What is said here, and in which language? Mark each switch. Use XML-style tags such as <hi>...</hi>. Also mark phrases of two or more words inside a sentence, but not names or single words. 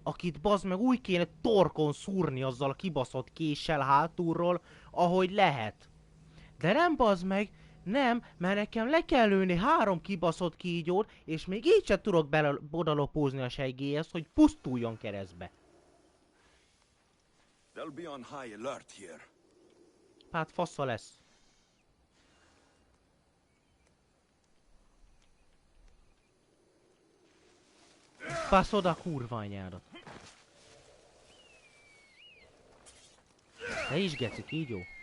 <hu>Akit bazd meg úgy kéne torkon szúrni azzal a kibaszott késsel hátulról, ahogy lehet. De nem bazd meg, nem, mert nekem le kell lőni 3 kibaszott kígyót, és még így sem tudok bodalopózni a segélyhez, hogy pusztuljon keresztbe.</hu> <en>They'll be on high alert here.</en> <hu>Hát fasza lesz. Baszod a kurva anyádat. Ne is geci, kígyó.</hu>